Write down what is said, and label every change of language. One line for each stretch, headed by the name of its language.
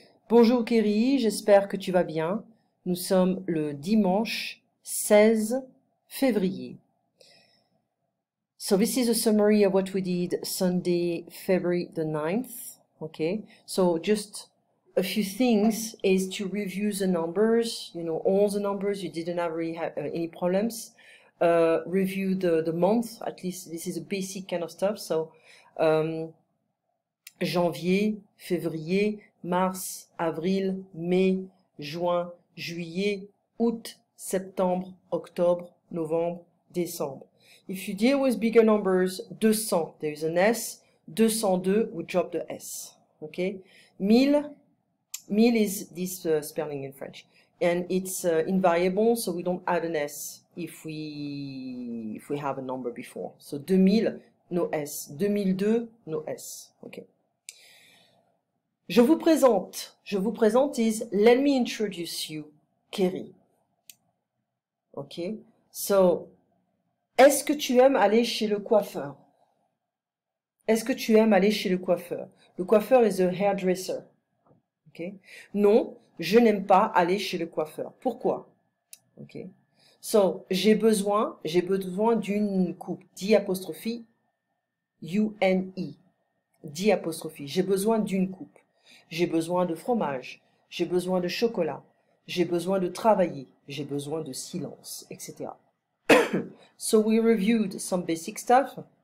French: Bonjour Kerry, j'espère que tu vas bien. Nous sommes le dimanche 16 février.
English: So this is a summary of what we did Sunday, February the 9th. Okay, so just a few things is to review the numbers, you know, all the numbers, you didn't have really have any problems. Review the month, at least this is a basic kind of stuff.
French: So janvier, février, mars, avril, mai, juin, juillet, août, septembre, octobre, novembre, décembre.
English: If you deal with bigger numbers, 200, there is an S. 202, we drop the S. Okay? 1000 is this spelling in French. And it's invariable, so we don't add an S if we have a number before. So 2000, no S. 2002, no S. Okay.
French: Je vous présente
English: is, let me introduce you, Kerry.
French: Okay, so, est-ce que tu aimes aller chez le coiffeur? Est-ce que tu aimes aller chez le coiffeur? Le coiffeur
English: is a hairdresser.
French: Okay, non, je n'aime pas aller chez le coiffeur. Pourquoi? Okay, so, j'ai besoin d'une coupe, d'apostrophe, U-N-I, d'apostrophe, j'ai besoin d'une coupe. J'ai besoin de fromage, j'ai besoin de chocolat, j'ai besoin de travailler, j'ai besoin de silence, etc.
English: So we reviewed some basic stuff.